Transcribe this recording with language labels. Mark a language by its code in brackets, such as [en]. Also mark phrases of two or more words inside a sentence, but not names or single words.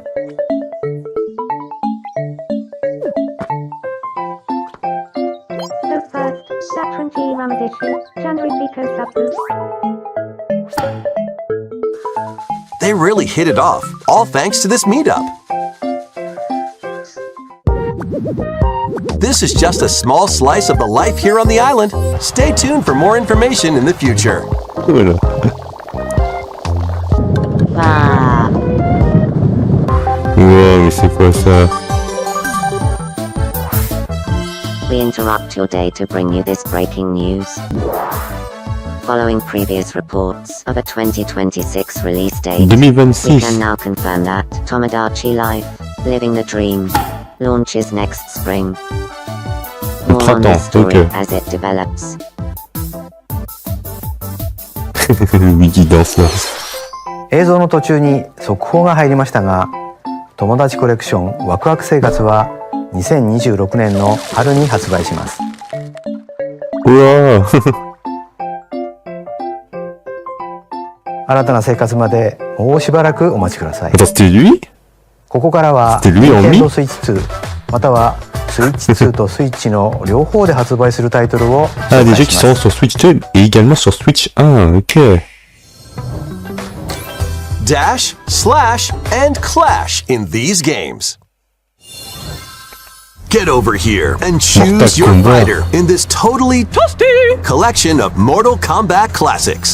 [en] So first, Sapranti Ramadishi, Chandripiko Sapu. They really hit it off, all thanks to this meetup. This is just a small slice of the life here on the island. Stay tuned for more information in the future. [fr] Voilà. Ah, Wow, mais c'est quoi ça? [en] we interrupt your day to bring you this breaking news. Following previous reports of a 2026 release date, we 2026. can now confirm that Tomodachi Life, Living the Dream, launches next spring. More on this story Okay. as it develops. [fr] Le wiki danse là. [ja] 映像の途中に速報が入りましたが、友達コレクションワクワク生活は2026年の春に発売します。うわ新たな生活までもうしばらくお待ちください。 [fr] Attends, c'était lui? [ja] ここからは [fr] C'était lui en [ja] Nintendo mi? Switch 2またはスイッチ2とスイッチの両方で発売するタイトルを [fr] Ah, [ja] 紹 [fr] des [ja] 介 [fr] jeux qui [ja] します。 [fr] sont sur Switch 2 et également sur Switch 1, ok. [en] Dash, slash, and clash in these games. Get over here and choose your Kombat. fighter in this totally toasty collection of Mortal Kombat classics.